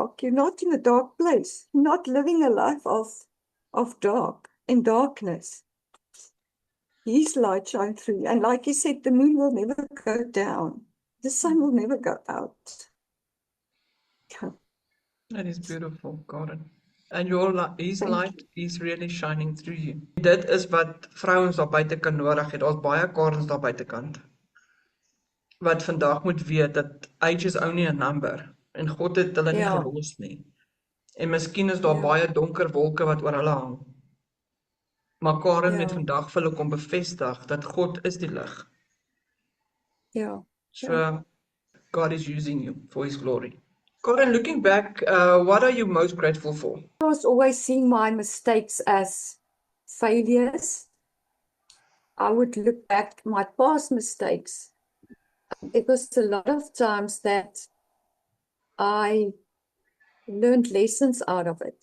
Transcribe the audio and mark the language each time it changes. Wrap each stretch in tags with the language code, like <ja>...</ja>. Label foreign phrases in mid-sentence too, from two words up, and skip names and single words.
<en>You're not in a dark place. You're not living a life of dark and darkness. His light shines through you. And like you said, the moon will never go down. The sun will never go out. Yeah. That is beautiful, Karen. And your his Thank light you. is really shining through you.</en> <af>Dit is wat vrouens daar buitekant nodig het. Daar's baie Karens daar buitekant wat vandag moet weet dat</af> <en>age is only a number</en> <af>en God het hulle nie Ja, gelos nie. En miskien is daar ja, baie donker wolke wat oor hulle hang. Maar Karen het ja, vandag vir hulle kom bevestig dat God is die lig. ja, ja.</af> <en>So God is using you for his glory. Karen, looking back, what are you most grateful for? I was always seeing my mistakes as failures. I would look back at my past mistakes. It was a lot of times that I learned lessons out of it.</en>